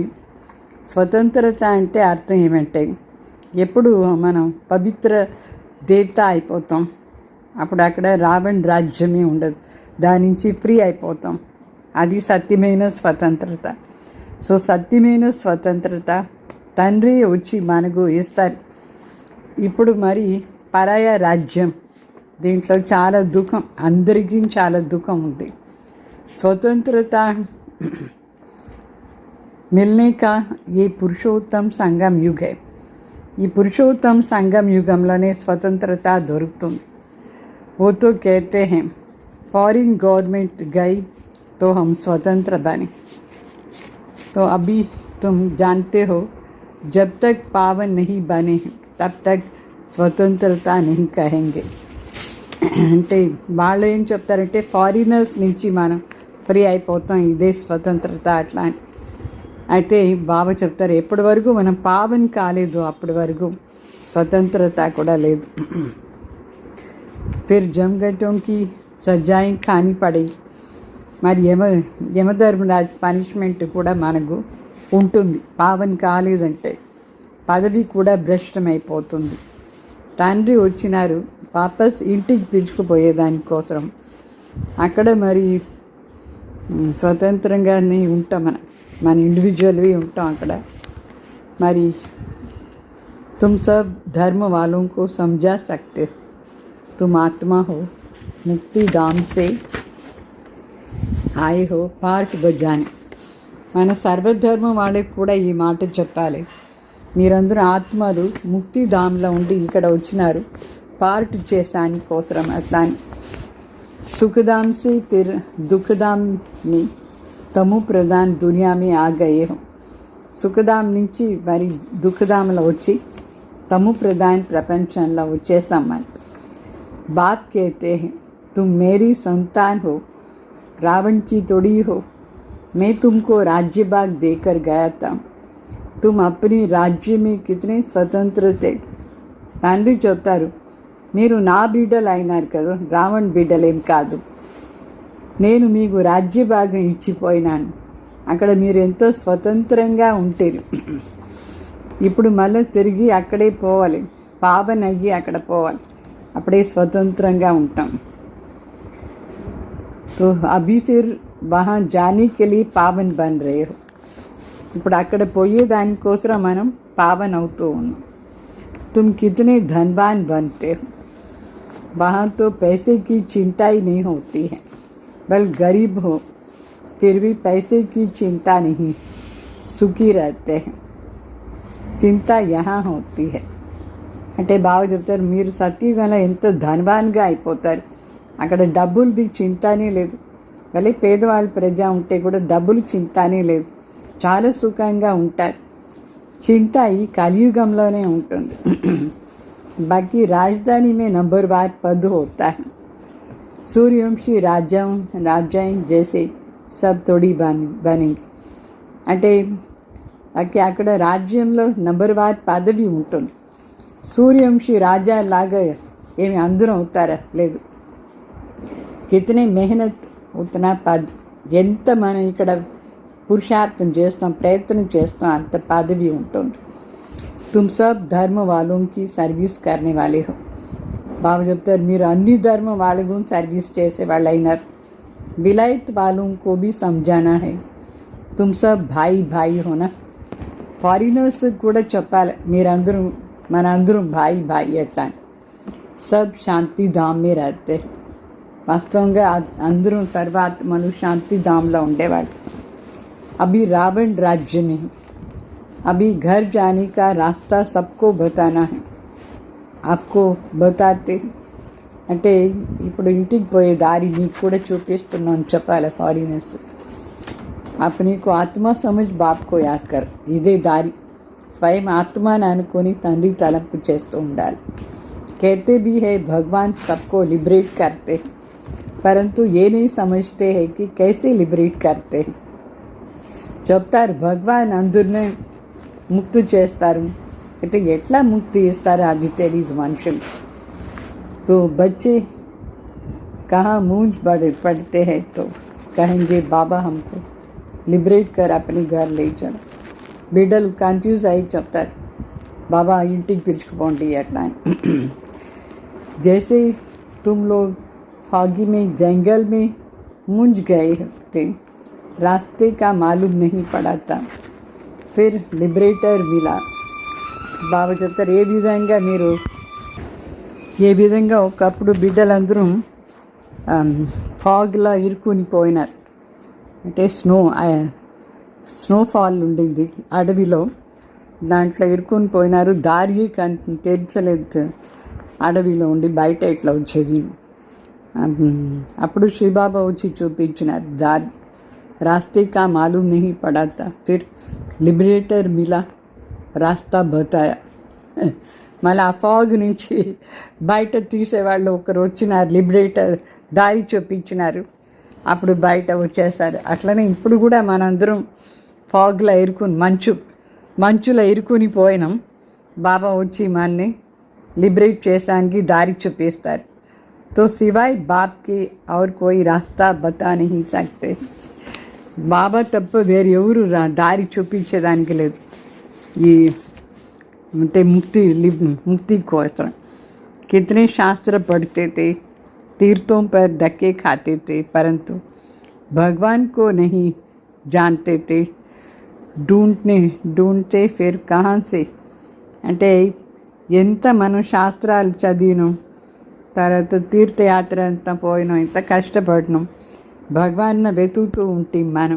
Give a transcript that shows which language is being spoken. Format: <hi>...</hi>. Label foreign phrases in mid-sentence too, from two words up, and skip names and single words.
<te>స్వతంత్రత అంటే అర్థం ఏమంటే ఎప్పుడు మనం పవిత్ర దేవత అయిపోతాం అప్పుడు అక్కడ రావణ్ రాజ్యమే ఉండదు, దాని నుంచి ఫ్రీ అయిపోతాం, అది సత్యమైన స్వతంత్రత। సో సత్యమైన స్వతంత్రత తండ్రి వచ్చి మనకు ఇస్తారు। ఇప్పుడు మరి పరాయ రాజ్యం దీంట్లో చాలా దుఃఖం, అందరికీ చాలా దుఃఖం ఉంది।</te> <hi>स्वतंत्रता मिलने का ये पुरुषोत्तम संगम युग है,</hi> <te>ఈ పురుషోత్తమ సంగం యుగంలోనే స్వతంత్రత దొరుకుతుంది।</te> <hi>वो तो कहते हैं फॉरेन गवर्नमेंट गई तो हम स्वतंत्र बने, तो अभी तुम जानते हो जब तक पावन नहीं बने तब तक స్వతంత్రత नहीं कहेंगे.</hi> <te>అంటే వాళ్ళు ఏం చెప్తారంటే ఫారినర్స్ నుంచి మనం ఫ్రీ అయిపోతాం, ఇదే స్వతంత్రత అట్లా అని. అయితే బాబా చెప్తారు ఎప్పటి వరకు మనం పావన్ కాలేదు అప్పటి వరకు స్వతంత్రత కూడా లేదు. फिर जमघटों की सजाएं खानी पड़ेगी. మరి యమధర్మరాజ్ పనిష్మెంట్ కూడా మనకు ఉంటుంది. పావన్ కాలేదంటే పదవి కూడా భ్రష్టమైపోతుంది. తండ్రి వచ్చినారు వాపస్ ఇంటికి పిలుచుకుపోయేదానికోసం. అక్కడ మరి స్వతంత్రంగానే ఉంటాం, మన ఇండివిజువల్వి ఉంటాం అక్కడ.</te> <hi>మరి तुम सब धर्म वालों को समझा सकते हो, तुम आत्मा हो, मुक्ति धाम से आए हो पार्ट बजाने.</hi> <te>మన సర్వధర్మం వాళ్ళకి కూడా ఈ మాట చెప్పాలి. మీరందరూ ఆత్మలు ముక్తిధామ్లో ఉండి ఇక్కడ వచ్చినారు పార్ట్ చేసాని కోసరం అట్లా అని.</te> <hi>సుఖధామ్ से फिर दुखधाम में तमु प्रधान दुनिया में आ गए हो.</hi> <te>సుఖధామ్ నుంచి మరి దుఃఖధాంలో వచ్చి</te> <hi>तमु प्रधान</hi> <te>ప్రపంచంలో వచ్చేసాం అని.</te> <hi>बाप कहते हैं तुम मेरी संतान हो, रावण की तोड़ी हो. मैं तुमको राज्य भाग देकर गया था, तुम अपनी राज्य में कितने स्वतंत्र थे.</hi> <te>తండ్రి చెప్తారు మీరు నా బిడ్డలు అయినారు కదా, రావణ్ బిడ్డలేం కాదు. నేను మీకు రాజ్య భాగం ఇచ్చిపోయినాను, అక్కడ మీరు ఎంతో స్వతంత్రంగా ఉంటారు. ఇప్పుడు మళ్ళీ తిరిగి అక్కడే పోవాలి, పావన్ అయ్యి అక్కడ పోవాలి, అప్పుడే స్వతంత్రంగా ఉంటాం.</te> <hi>तो अभी फिर वहाँ जाने के लिए पावन बन रहे हो.</hi> <te>ఇప్పుడు అక్కడ పోయేదానికోసం మనం పావన్ అవుతూ ఉన్నాం.</te> <hi>तुम कितने धनवान बनते हो, वहाँ तो पैसे की चिंता ही नहीं होती है. बल गरीब हो फिर भी पैसे की चिंता नहीं, सुखी रहते हैं. चिंता यहाँ होती है.</hi> <te>అంటే బాగా చెప్తారు మీరు సత్యుగంలో ఎంత ధనవాన్గా అయిపోతారు, అక్కడ డబ్బులది చింతనే లేదు. భలే పేదవాళ్ళ ప్రజ ఉంటే కూడా డబ్బులు చింతనే లేదు, చాలా సుఖంగా ఉంటారు. చింత ఈ కలియుగంలోనే ఉంటుంది.</te> <hi>बाकी राजधानी में नंबर वार पद होता है. सूर्यवंशी राज्य जैसे सब थोड़ी बनेंगे.</hi> <te>అంటే అక్కడ రాజ్యంలో నంబర్ వార్ పదవి ఉంటుంది. సూర్యవంశీ రాజా లాగా ఏమి అందరూ అవుతారా, లేదు.</te> <hi>कितने मेहनत उतना पद.</hi> <te>ఎంత మనం ఇక్కడ పురుషార్థం చేస్తాం, ప్రయత్నం చేస్తాం, అంత పదవి ఉంటుంది.</te> <hi>तुम सब धर्म వాళ్ళకి సర్వీస్ కర్నే వాళ్ళే హో.</hi> <te>బాబా చెప్తారు మీరు అన్ని ధర్మ వాళ్ళకు సర్వీస్ చేసే వాళ్ళు అయినారు.</te> <hi>विलायत वालों को भी समझाना है, तुम सब भाई भाई हो ना.</hi> <te>ఫారినర్స్ కూడా చెప్పాలి మీరందరూ మనందరం భాయి భాయి అట్లా.</te> <hi>सब शांति धाम में रहते.</hi> <te>వాస్తవంగా అందరూ సర్వాత్మలు శాంతిధామ్లో ఉండేవాళ్ళు.</te> <hi>अभी रावण राज्य में अभी घर जाने का रास्ता सबको बताना है, आपको बताते.</hi> <te>అంటే ఇప్పుడు ఇంటికి పోయే దారి మీకు కూడా చూపిస్తున్నాను చెప్పాలి ఫారినర్స్.</te> <hi>अपने को आत्मा समझ बाप को याद कर.</hi> <te>ఇదే దారి. స్వయం ఆత్మాని అనుకొని తండ్రి తలంపు చేస్తూ ఉండాలి.</te> <hi>कहते भी है भगवान सबको लिबरेट करते हैं, परंतु ये नहीं समझते हैं कि कैसे लिबरेट करते हैं.</hi> <te>చెప్తారు భగవాన్ అందరినీ ముక్తి చేస్తారు, అయితే ఎట్లా ముక్తి ఇస్తారో అది తెలియదు మనుషులు.</te> <hi>तो बच्चे कहाँ मूंज पड़ते हैं तो कहेंगे बाबा हमको लिबरेट कर अपने घर ले चलो.</hi> <te>బిడ్డలు కన్ఫ్యూజ్ అయ్యి చెప్తారు బాబా ఇంటికి పిలుచుకుపోండి అట్లా అని.</te> <hi>जैसे तुम लोग फागी में जंगल में मूंझ गए थे, रास्ते का मालूम नहीं पड़ा था, फिर लिबरेटर मिला.</hi> <te>బాబా చెప్తారు ఏ విధంగా ఒకప్పుడు బిడ్డలందరూ ఫాగ్లా ఇరుక్కుని పోయినారు. అంటే స్నోఫాల్ ఉండింది అడవిలో, దాంట్లో ఇరుక్కుని పోయినారు. దారి తెలిసలేదు, అడవిలో ఉండి బయట ఎట్లా వచ్చేది. అప్పుడు శ్రీబాబా వచ్చి చూపించినారు దారి.</te> <hi>रास्ते का मालूम नहीं पड़ा था, फिर लिबरेटर मिला, रास्ता बताया.</hi> <te>మళ్ళీ ఆ ఫాగ్ నుంచి బయట తీసేవాళ్ళు ఒకరు వచ్చినారు, లిబరేటర్ దారి చూపించినారు, అప్పుడు బయట వచ్చేసారు. అట్లనే ఇప్పుడు కూడా మనందరం ఫాగ్లో ఇరుకుని మంచులో ఇరుకుని పోయినాం. బాబా వచ్చి మనని लिबरेट చేసానికి దారి చూపిస్తారు.</te> <hi>तो सिवाय बाप के और कोई रास्ता बता नहीं सकते.</hi> <te>బాబా తప్ప వేరు ఎవరు దారి చూపించేదానికి లేదు. ఈ అంటే</te> <hi>मुक्ति కోసం कितने शास्त्र पढ़ते थे, तीर्थों पर धक्के खाते थे, परंतु भगवान को नहीं जानते थे. ढूंढते फिर कहाँ से.</hi> <te>అంటే ఎంత మనం శాస్త్రాలు చదివినాం, తర్వాత తీర్థయాత్ర అంతా పోయినాం, ఎంత కష్టపడినాం, భగవాన్ని వెతుకుతూ ఉంటాం మనం.</te>